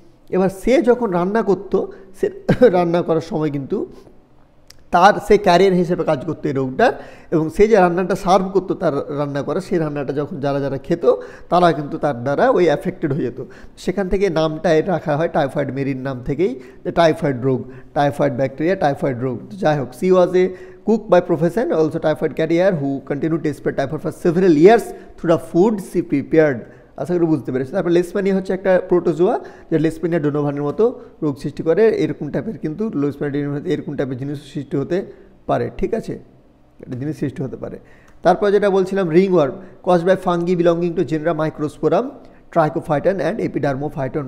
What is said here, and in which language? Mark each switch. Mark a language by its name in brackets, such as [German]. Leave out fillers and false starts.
[Bangla] এবার সে যখন রান্না করতো, সে রান্না করার সময় কিন্তু সে ক্যারিয়ার হিসেবে কাজ করতো এই রোগটার, এবং সে যে রান্নাটা সার্ভ করতো তার রান্না করা, সেই রান্নাটা যখন যারা খেত তারা কিন্তু তার দ্বারা ওই অ্যাফেক্টেড হয়ে যেত। সেখান থেকে নামটা রাখা হয় টাইফয়েড মেরির নাম থেকেই, যে টাইফয়েড রোগ, টাইফয়েড ব্যাকটেরিয়া, টাইফয়েড রোগ। যাই হোক, [English] She was a cook by profession, also typhoid carrier, who continued to spread typhoid for several years through the food she prepared. [Bangla] আশা করি বুঝতে পেরেছি। তারপর লেশম্যানিয়া হচ্ছে একটা প্রোটোজোয়া, যে লেশম্যানিয়া ডোনোভানের মতো রোগ সৃষ্টি করে। এরকম টাইপের কিন্তু লেশম্যানিয়া এরকম টাইপের জিনিস সৃষ্টি হতে পারে, ঠিক আছে, একটা জিনিস সৃষ্টি হতে পারে। তারপর যেটা বলছিলাম, [English] Ringworm cause by fungi belonging to genera Microsporum, Trichophyton and Epidermophyton.